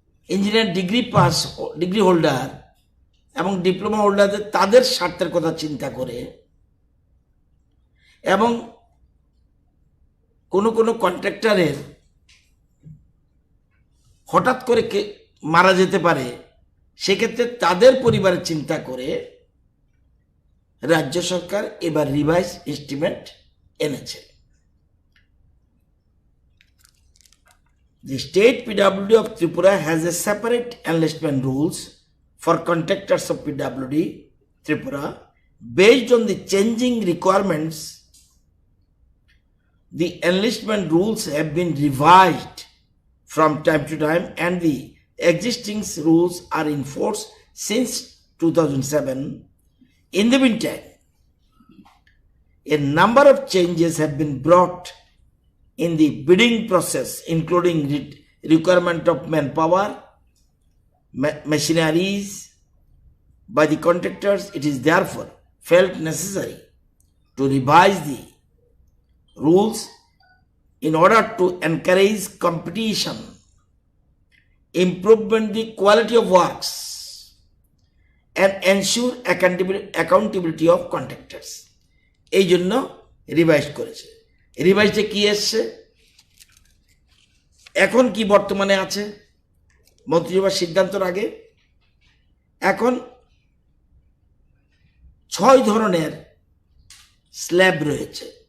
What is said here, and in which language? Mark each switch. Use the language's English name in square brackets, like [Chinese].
[Bangla] Engineer degree holder এবং diploma হোল্ডারদের তাদের স্বার্থের কথা চিন্তা করে, এবং কোনো কোনো কন্ট্রাক্টরের হঠাৎ করে মারা যেতে পারে, সেক্ষেত্রে তাদের পরিবারের চিন্তা করে রাজ্য সরকার এবার রিভাইজ এস্টিমেট এনেছে। [English] The state PWD of Tripura has a separate enlistment rules for contractors of PWD Tripura. Based on the changing requirements, the enlistment rules have been revised from time to time, and the existing rules are in force since 2007. In the meantime, a number of changes have been brought in the bidding process, including requirement of manpower, machineries by the contractors. It is therefore felt necessary to revise the rules in order to encourage competition, improvement the quality of works, and ensure accountability of contractors. [Bangla] এই জন্য revise করেছে। রিভাইজে কি এসছে, এখন কি বর্তমানে আছে মন্ত্রিসভার সিদ্ধান্তর আগে, এখন 6 ধরনের স্ল্যাব রয়েছে।